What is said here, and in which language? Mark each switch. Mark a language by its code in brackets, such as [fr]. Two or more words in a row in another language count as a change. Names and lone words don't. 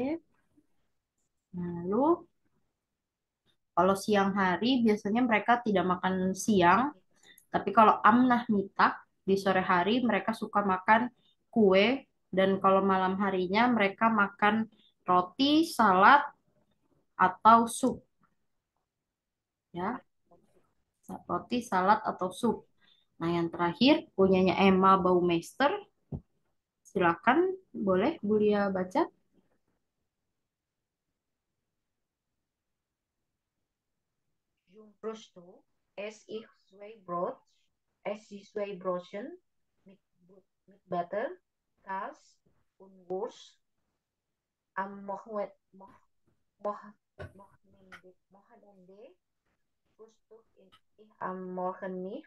[id] Lalu kalau siang hari biasanya mereka tidak makan siang, tapi kalau amnah mitak di sore hari mereka suka makan kue dan kalau malam harinya mereka makan roti, salad atau sup ya, roti, salad atau sup. Nah, yang terakhir punyanya Emma Baumeister. Silakan, boleh Bulia baca. [de] Zum Frühstück esse ich zwei Brötchen mit Butter, Käse und Wurst. Am Wochenende Frühstück ich am Morgen nicht.